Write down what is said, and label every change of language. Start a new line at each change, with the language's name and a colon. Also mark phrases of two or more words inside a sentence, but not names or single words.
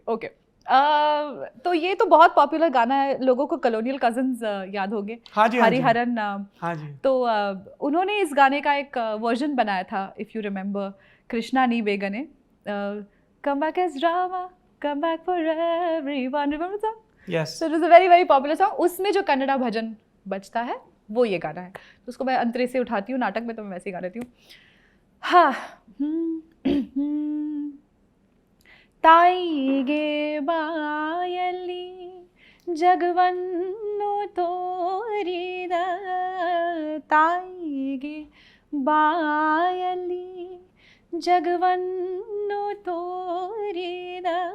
Hindi: ओके। तो ये तो बहुत पॉपुलर गाना है, लोगों को कॉलोनियल कजिन्स याद होंगे। हाँ जी, हरिहरन। हाँ जी। तो उन्होंने इस गाने का एक वर्जन बनाया था,
English: if you remember, कृष्णा नी बेगने, come back as drama, come back for everyone, remember that?
Hindi: यस।
English: So it was a very very popular song.
Hindi: उसमें जो कन्नड़ा भजन बजता है वो ये गाना है। तो उसको मैं अंतरे से उठाती हूँ, नाटक में तो मैं वैसे ही गा लेती हूँ। हाँ।
Kannada: ತಾಯಿಗೆ ಬಾಯಲ್ಲಿ ಜಗವನ್ನು ತೋರಿದ, ತಾಯಿಗೆ ಬಾಯಲ್ಲಿ ಜಗವನ್ನು ತೋರಿದ